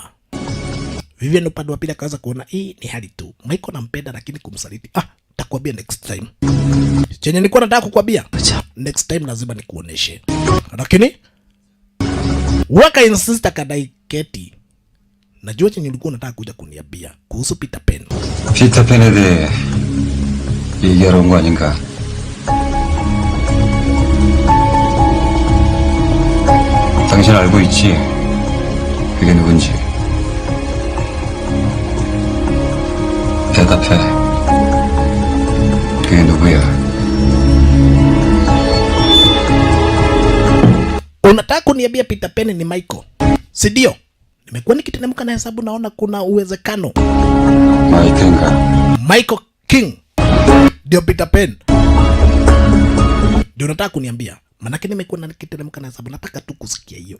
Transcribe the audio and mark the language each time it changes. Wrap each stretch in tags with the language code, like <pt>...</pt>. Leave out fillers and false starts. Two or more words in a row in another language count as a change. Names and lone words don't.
<sw>Vivian upande wa pili akaanza kuona hii ni hali tu. Mike anampenda lakini kumsaliti. Takwambia</sw> <en>next time.</en> <sw>Chenye nilikuwa nataka kukwambia.</sw> <en>Next time</en> <sw>lazima nikuoneshe. Lakini waka insist akadai keti najua chenye ulikuwa unataka kuja kuniambia kuhusu Peter Pan.</sw> <ko>피터팬에 대해 얘기하러 온 거 아닌가? 당신 알고 있지? 그게 누군지. 대답해. 그게 누구야?</ko> <sw>Unataka kuniambia Peter Pan ni Michael? Si ndio? Nimekuwa nikiteremka na hesabu naona kuna uwezekano. Michael King ndio Peter Pan. Ndio unataka kuniambia? Manake nimekuwa nikiteremka na hesabu, nataka tu kusikia hiyo.</sw>